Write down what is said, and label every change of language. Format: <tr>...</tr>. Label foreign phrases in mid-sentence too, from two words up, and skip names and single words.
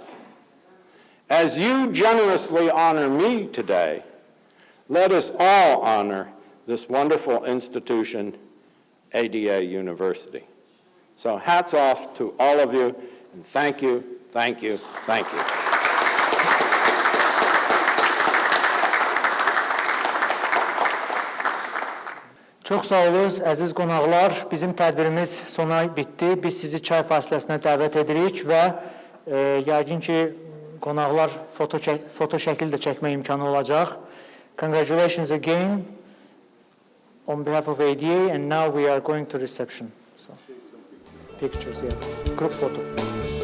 <en>As you generously honor me today, let us all honor this wonderful institution, ADA University. So hats off to all of you, and thank you, thank you, thank you.</en> <az>Çox sağ olunuz, əziz qonaqlar. Bizim tədbirimiz sona bitdi. Biz sizi çay fasiləsinə dəvət edirik və yəqin ki, qonaqlar foto şəkil də çəkmə imkanı olacaq.</az> <en>Congratulations again on behalf of ADA, and now we are going to reception. So, pictures, yeah. Group photo.</en>